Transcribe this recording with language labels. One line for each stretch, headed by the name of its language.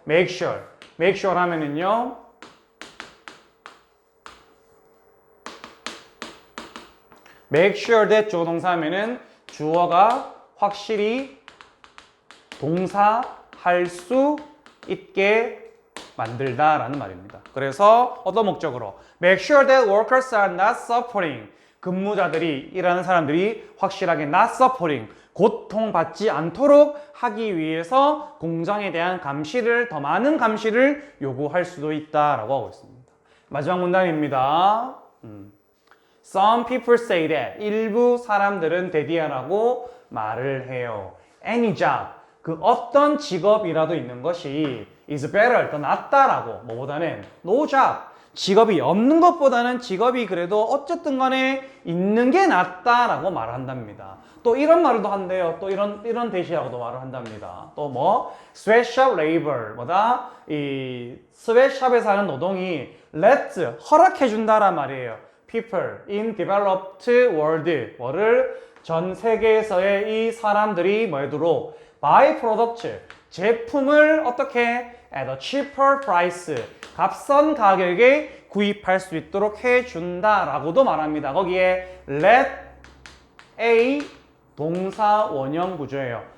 Korean: Make sure 하면은요,
English: make sure that
Korean: 주어 동사 하면은 주어가 확실히 동사할 수 있게 만들다라는 말입니다. 그래서 어떤 목적으로?
English: Make sure that workers are not suffering.
Korean: 근무자들이, 일하는 사람들이 확실하게
English: not suffering,
Korean: 고통받지 않도록 하기 위해서 공장에 대한 감시를, 더 많은 감시를 요구할 수도 있다라고 하고 있습니다. 마지막 문단입니다.
English: Some people say that.
Korean: 일부 사람들은 대디하라고 말을 해요.
English: Any job.
Korean: 그 어떤 직업이라도 있는 것이
English: is better.
Korean: 더 낫다라고. 뭐보다는
English: no job.
Korean: 직업이 없는 것보다는 직업이 그래도 어쨌든 간에 있는 게 낫다라고 말을 한답니다. 또 이런 말도 한대요. 또 이런 대시라고도 말을 한답니다. 또 뭐?
English: sweatshop labor.
Korean: 뭐다? 이 스웨트샵에서 하는 노동이
English: let,
Korean: 허락해준다란 말이에요.
English: people in developed world.
Korean: 뭐를? 전 세계에서의 이 사람들이 뭐하도록?
English: buy products.
Korean: 제품을 어떻게?
English: at a cheaper price.
Korean: 값싼 가격에 구입할 수 있도록 해준다라고도 말합니다. 거기에
English: let A
Korean: 동사 원형 구조예요.